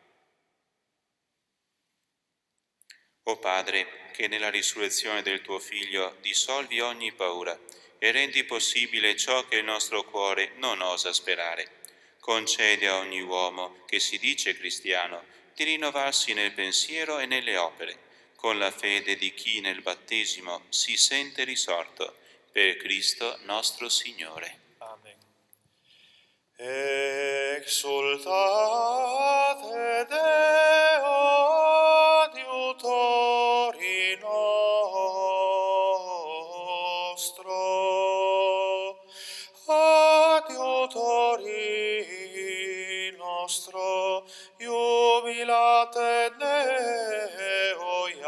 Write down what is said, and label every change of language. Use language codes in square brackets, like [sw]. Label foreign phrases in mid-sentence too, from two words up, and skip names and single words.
[it] O Padre, che nella risurrezione del tuo Figlio dissolvi ogni paura e rendi possibile ciò che il nostro cuore non osa sperare, concede a ogni uomo che si dice cristiano di rinnovarsi nel pensiero e nelle opere, con la fede di chi nel battesimo si sente risorto, per Cristo nostro Signore. Amen. [la] Exultate Deo adiutori nostro, adiutori nostro, jubilate Deo